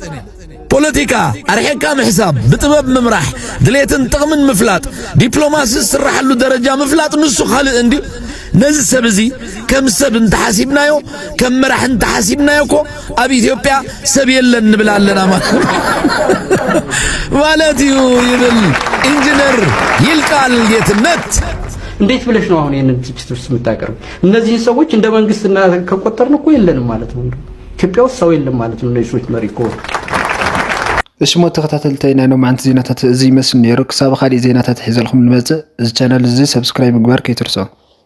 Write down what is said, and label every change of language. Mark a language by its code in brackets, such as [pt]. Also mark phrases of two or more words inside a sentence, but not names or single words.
[ti] ፖለቲካ ኣርሕካ ምሕሳብ ብጥበብ ምምራሕ ድሌትን ጥቕምን ምፍላጥ ዲፕሎማሲ ዝስራሓሉ ደረጃ ምፍላጥ ንሱ ካልእ እንዲ ነዚ ሰብ እዚ ከም ሰብ እንተሓሲብናዮ ከም መራሕ እንተሓሲብናዮ እኮ ኣብ ኢትዮጵያ ሰብ የለን ንብል ኣለና ማለት እዩ ይብል ኢንጂነር ይልቃል ጌትነት [am] እንዴት ብለሽ ነው አሁን ይሄንን ትችቶች የምታቀርቡ እነዚህ ሰዎች እንደ መንግስትና ከቆጠርን እኮ የለንም ማለት ነው ኢትዮጵያ ውስጥ ሰው የለም ማለት ነው እነዚህ ሰዎች መሪ እኮ [ti] እሺ ሞ ተከታተልተይና ነው ማንት ዜናታት እዚ መስል ነይሩ ክሳብ ኻሊ ዜናታት ሒዘልኩም ንመጽእ እዚ ቻናል እዚ ሰብስክራይብ ምግባር ከይትርሶ